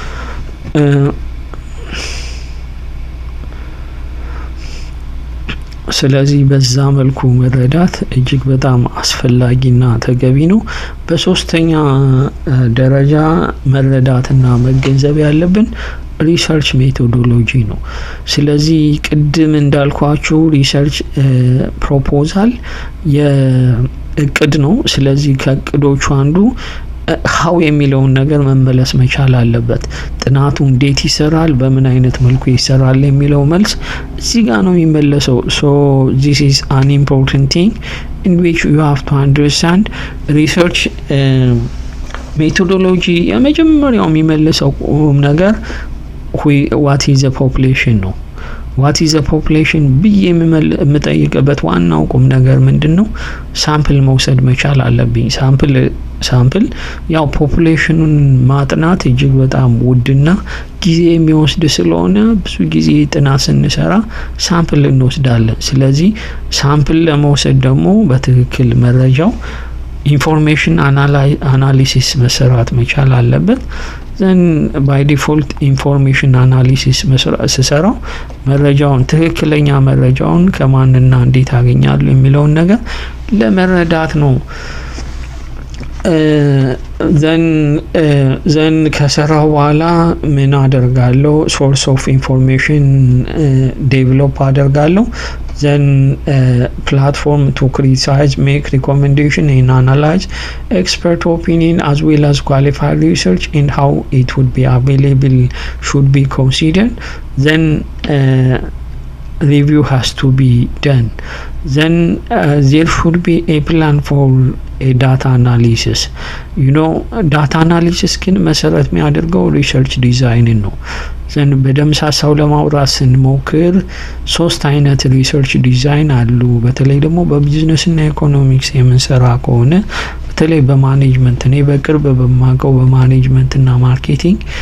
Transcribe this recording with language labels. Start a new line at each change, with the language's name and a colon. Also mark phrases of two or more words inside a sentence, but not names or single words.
Amharic: ስለዚህ በዛ መልኩ መረዳት እጅግ በጣም አስፈላጊና ተገቢ ነው በሶስተኛ ደረጃ መረዳትና መገንዘብ ያለብን
English: research methodology
Amharic: ነው ስለዚህ ቅድም እንዳልኳችሁ
English: research proposal
Amharic: የእቅድ ነው ስለዚህ ከእቅዶቹ አንዱ how የሚለውን ነገር መመለስ መቻል አለበት ጥናቱ እንዴት ይሰራል በምን አይነት መልኩ ይሰራል የሚለው መልስ እዚህ ጋር ነው የሚመለሰው
English: so this is an important thing in which you have to understand research methodology
Amharic: የመጀመሪያው የሚመለሰው ነገር
English: what is the population ነው what is the
Amharic: population ብዬ የምጠይቅበት ዋናው ቁም ነገር ምንድነው ሳምፕል መውሰድ መቻል አለብኝ ሳምፕል ያው ፖፑሌሽኑን ማጥናት እጅግ በጣም ውድና ጊዜ የሚወስድ ስለሆነ ብዙ ጊዜ ጥናት ስንሰራ ሳምፕል እንወስዳለን ስለዚህ ሳምፕል ለመውሰድ ደግሞ በትክክል መረጃው
English: information analysis
Amharic: መሰራት መቻል አለበት
English: then by default information analysis
Amharic: ስሰራው መረጃውን ትክክለኛ መረጃውን ከማንና እንዴት አገኛለሁ የሚለውን ነገር ለመረዳት ነው ዘን ከሰራው በኋላ ምን አደርጋለሁ?
English: source of information develop አደርጋለሁ። then platform to criticize make recommendation and analyze expert opinion as well as qualified research and how it would be available should be considered. then review has to be done. Then there should be a plan for a data analysis. data analysis
Amharic: ግን መሰረት የሚያደርገው
English: research design
Amharic: ነው። ዘን በደምሳሳው ለማውራት ስንሞክር 3 አይነት
English: research design
Amharic: አሉ። በተለይ ደግሞ በቢዝነስ እና ኢኮኖሚክስ የምንሰራ ከሆነ በተለይ በማኔጅመንት እኔ በቅርብ በማውቀው በማኔጅመንት እና ማርኬቲንግ